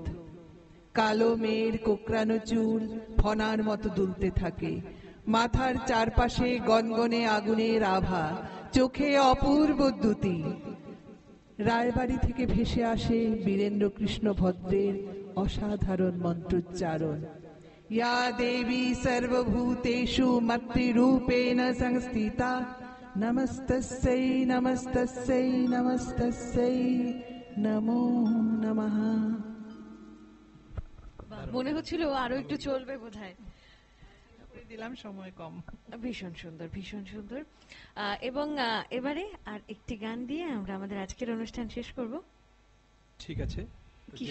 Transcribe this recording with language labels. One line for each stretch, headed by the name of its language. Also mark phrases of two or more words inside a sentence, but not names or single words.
Bangla: কালো মেয়ের কোকড়ানো চুল ফনার মতো দুলতে থাকে, মাথার চারপাশে গনগনে আগুনের আভা, চোখে অপূর্ব দ্যুতি। রায়বাড়ি থেকে ভেসে আসে বীরেন্দ্র কৃষ্ণ ভদ্রের অসাধারণ মন্ত্রোচ্চারণ।
Sanskrit: या देवी सर्वभूतेषु मातृरूपेण संस्थिता, नमस्तस्यै नमस्तस्यै नमस्तस्यै नमो नमः।
Bangla: মনে হচ্ছিল আরো একটু চলবে বোধহয়। দিলাম, সময় কম। ভীষণ সুন্দর, ভীষণ সুন্দর। এবং এবারে আর একটি গান দিয়ে আমরা আমাদের আজকের অনুষ্ঠান শেষ করব। ঠিক আছে, তো কি